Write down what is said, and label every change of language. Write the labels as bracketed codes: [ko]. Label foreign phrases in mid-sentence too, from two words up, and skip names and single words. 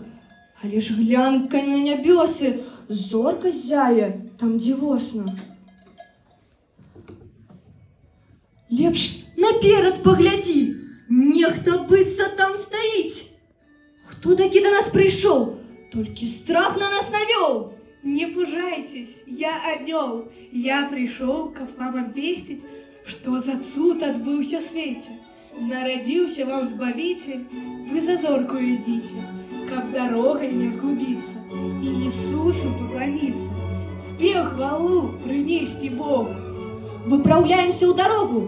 [be] Але ж глянь-ка на нябёсы, зорка зяе там дзівосна. Лепш наперад паглядзі, нехта быцца там стаіць. Хто такі да нас прыйшоў? Толькі страх на нас навёў. Не пужайтесь, я анёл. [ru] Я пришел к вам обвестить, что за [be] цуд отбыўся свете. [ru] Народился вам Збавитель, вы за зорку идите, каб дорогой не сгубиться и Иисусу поклониться, спев хвалу принести Богу. [be] Выпраўляемся ў дарогу.